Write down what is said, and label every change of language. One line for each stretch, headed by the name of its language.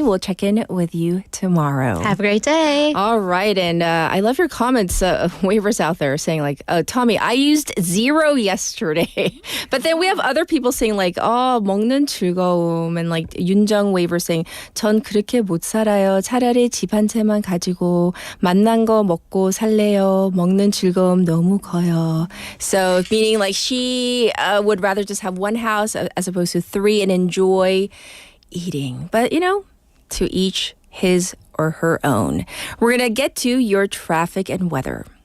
English: We'll check in with you tomorrow. Have a great day. All right. And I love your comments, waivers out there saying Tommy, I used 0 yesterday. But then we have other people saying
Korean: 먹는 즐거움,
English: and 윤정 waiver saying
Korean: 전 그렇게 못 살아요. 차라리 집 한 채만 가지고 맛난 거 먹고 살래요. 먹는 즐거움 너무 커요.
English: So meaning she would rather just have one house as opposed to 3 and enjoy eating. But, to each his or her own. We're going to get to your traffic and weather.